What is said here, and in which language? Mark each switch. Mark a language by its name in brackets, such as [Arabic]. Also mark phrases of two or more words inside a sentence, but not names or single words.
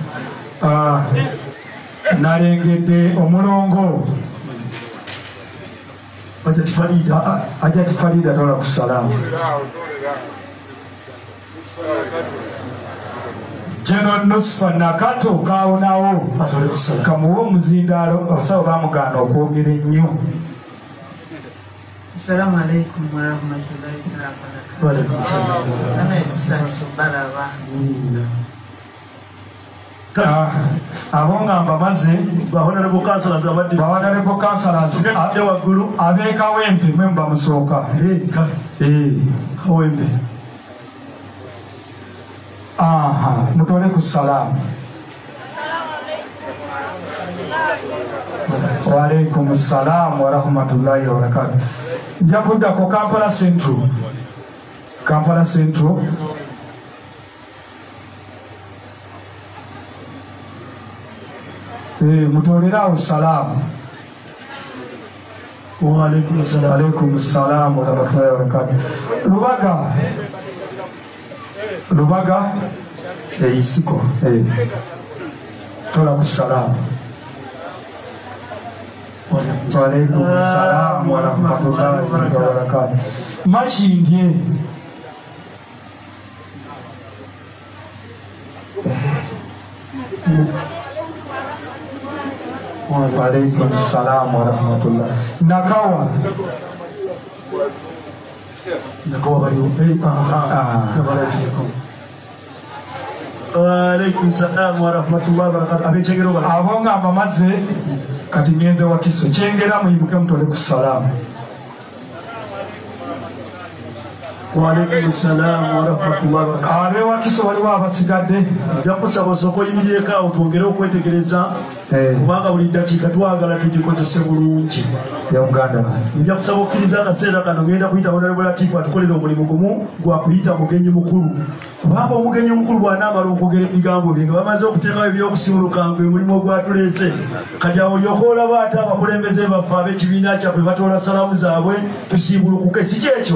[Ganda] Nalengedde omulongo Hajati Farida toola ku salaamu. General Nusfa Nakato kaonawo kamuwa omuzindaalo abasawo bamugaana okwogera ennyo. [Arabic] السلام عليكم ورحمة الله وبركاته. [Ganda] Abo ngamba maze [English] Honorable Councillors [Ganda] ab'ekawempe mwe bamusooka. Kawempe. Mutole ku salaamu. [Arabic] وعليكم السلام ورحمة الله وبركاته. [Ganda] Nja kuddako Kampala Central. Mutolerawo salaamu. [Arabic] وعليكم السلام ورحمة الله وبركاته. [Ganda] Lubaga isiko tola ku salaamu. [Arabic] وعليكم السلام ورحمة الله وبركاته. Machindye وعليكم السلام ورحمة الله. [Ganda] Nakawa baliwo. [Arabic] وعليكم السلام ورحمة الله وبركاته. [Ganda] Ab'ekyengero bali abo ngamba maze kati ngenze Wakiso kyengera muyibuke mutole ku salaamu. [Arabic] وعليكم السلام ورحمة الله وبركاته. [Ganda] Abe Wakiso waliwo abasigadde. Nja kusaba osooka oyimirireko awo twongere okwetegereza kubanga buli ddakiika twagala tugikozese bulungi. Nja kusaba okkiriza akaseera kano ngenda kuyita Honorable Latifu atukolera omulimu gumu gwa kuyita mugenyi mukulu. Kubanga omugenyi omukulu bw'anaamala okwogera ebigambo bye nga bamaze okuteekawo ebyokusimulukanga omulimu ogwatuleese kati awo olyoka olaba ate abakulembeze baffe ab'ekibiina kyaffe batoola salaamu zaabwe tusiibulukuke si kyekyo.